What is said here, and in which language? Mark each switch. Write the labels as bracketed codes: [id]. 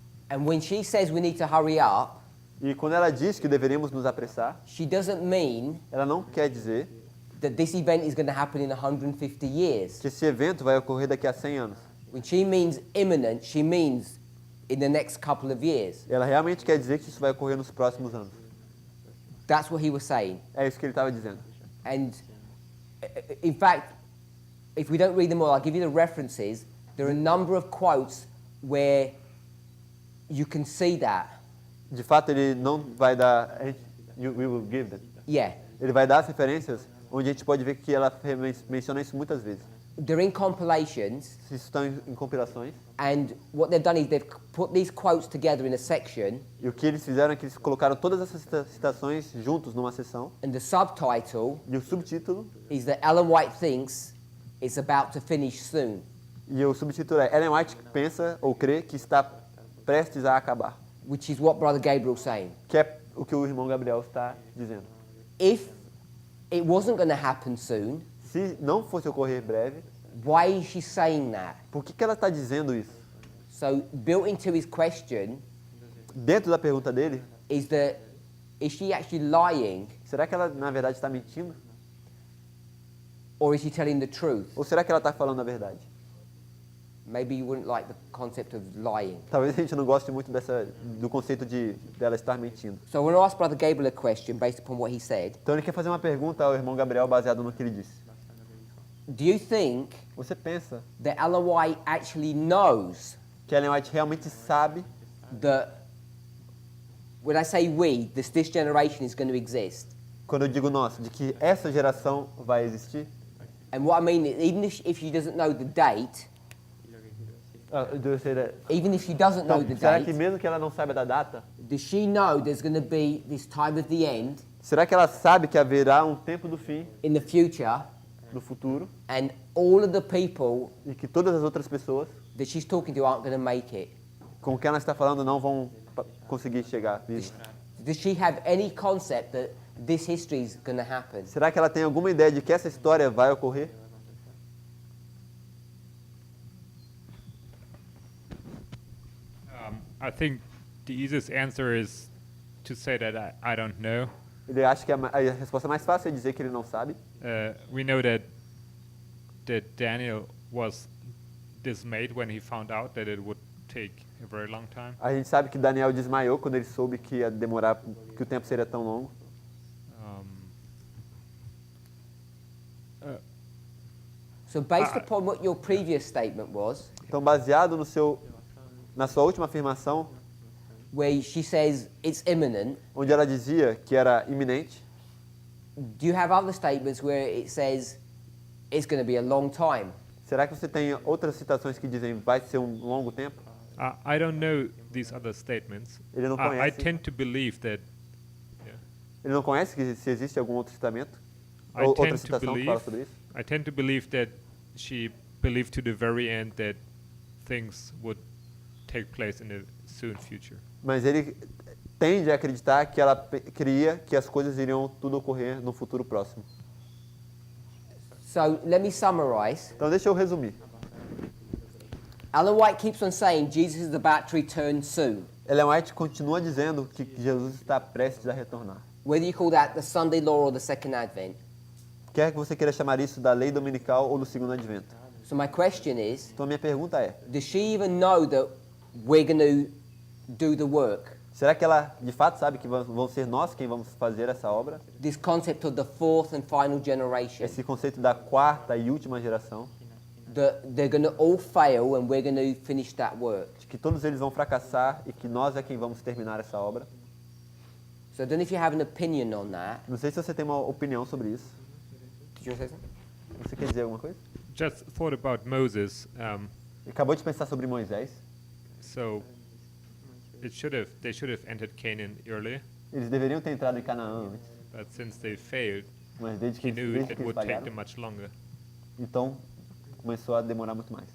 [en] And when she says we need to hurry up, [pt] E quando ela diz que deveríamos nos apressar, [en] she doesn't mean [pt] ela não quer dizer [en] that this event is going to happen in 150 years. [pt] que esse evento vai ocorrer daqui a 100 anos. [en] When she means imminent, she means in the next couple of years. [pt] Ela realmente quer dizer que isso vai ocorrer nos próximos anos. [en] That's what he was saying. [pt] É isso que ele estava dizendo. [en] And in fact, if we don't read them all, I'll give you the references. There are a number of quotes where you can see that. [pt] De fato, ele não vai dar... [en] We will give them. Yeah. [pt] Ele vai dar as referências onde a gente pode ver que ela menciona isso muitas vezes. [en] They're in compilations, [pt] Isso estão em compilações. [en] and what they've done is they've put these quotes together in a section, [pt] E o que eles fizeram é que eles colocaram todas essas citações juntos numa seção. [en] and the subtitle [pt] E o subtítulo, [en] is that Ellen White thinks it's about to finish soon. [pt] e o subtítulo é Ellen White pensa ou crê que está prestes a acabar. [en] Which is what Brother Gabriel's saying. [pt] Que é o que o irmão Gabriel está dizendo. [en] If it wasn't going to happen soon, [pt] Se não fosse ocorrer breve, [en] why is she saying that? [pt] por que ela está dizendo isso? [en] So built into his question [pt] Dentro da pergunta dele, [en] is that, is she actually lying [pt] será que ela na verdade está mentindo? [en] or is she telling the truth? [pt] Ou será que ela está falando a verdade? [en] Maybe you wouldn't like the concept of lying. [pt] Talvez a gente não goste muito do conceito dela estar mentindo. [en] So I want to ask Brother Gabriel a question based upon what he said. [pt] Então ele quer fazer uma pergunta ao irmão Gabriel baseado no que ele disse. [en] Do you think [pt] Você pensa [en] that Ellen White actually knows [pt] que Ellen White realmente sabe, [en] that when I say we, this generation is going to exist? [pt] quando eu digo nós, de que essa geração vai existir? [en] And what I mean is, even if she doesn't know the date, even if she doesn't know the [pt] Será que [en] date, [pt] mesmo que ela não saiba da data, [en] does she know there's going to be this time of the end [pt] será que ela sabe que haverá um tempo do fim, [en] in the future, [pt] no futuro, [en] and all of the people [pt] e que todas as outras pessoas [en] that she's talking to aren't going to make it? [pt] com quem ela está falando não vão conseguir chegar? [en] Does she have any concept that this history is going to happen? [pt] Será que ela tem alguma ideia de que essa história vai ocorrer? [en] I think the easiest answer is to say that I don't know. [pt] Ele acha que a resposta mais fácil é dizer que ele não sabe. [en] We know that Daniel was dismayed when he found out that it would take a very long time. [pt] A gente sabe que Daniel desmaiou quando ele soube que ia demorar, que o tempo seria tão longo. [en] So based upon what your previous statement was, [pt] Então, baseado na sua última afirmação, [en] where she says it's imminent, [pt] onde ela dizia que era iminente, [en] do you have other statements where it says it's going to be a long time? [pt] será que você tem outras citações que dizem vai ser um longo tempo? [en] I don't know these other statements. [pt] Ele não [en] I [pt] conhece. [en] tend to believe that. [pt] Ele não conhece que se existe algum outro citamento? Outra [en] tend to [pt] citação que [en] believe. [pt] fala sobre isso. [en] I tend to believe that she believed to the very end that things would take place in the soon future. [pt] Mas ele tende a acreditar que ela cria que as coisas iriam tudo ocorrer no futuro próximo. [en] So let me summarize. [pt] Então deixa eu resumir. [en] Ellen White keeps on saying Jesus is about to return soon. [pt] Ellen White continua dizendo que Jesus está prestes a retornar. [en] Whether you call that the Sunday law or the second advent. [pt] Quer que você queira chamar isso da lei dominical ou do segundo advento. [en] So my question is, [pt] Então minha pergunta é, [en] does she even know that we're going to do the work? [pt] será que ela de fato sabe que vão ser nós quem vamos fazer essa obra? [en] This concept of the fourth and final generation. [pt] Esse conceito da quarta e última geração, [en] That they're going to all fail and we're going to finish that work. [pt] de que todos eles vão fracassar e que nós é quem vamos terminar essa obra. [en] So I don't know if you have an opinion on that. [pt] Não sei se você tem uma opinião sobre isso. [en] Did you want to say something? [pt] Você quer dizer alguma coisa? [en] Just thought about Moses. [pt] Acabou de pensar sobre Moisés. [en] So they should have entered Canaan earlier, [pt] Eles deveriam ter entrado em Canaã antes, [en] but since they failed, [pt] mas desde que [en] he knew [pt] eles [en] it would take [pt] falharam, [en] them much longer. [pt] então começou a demorar muito mais.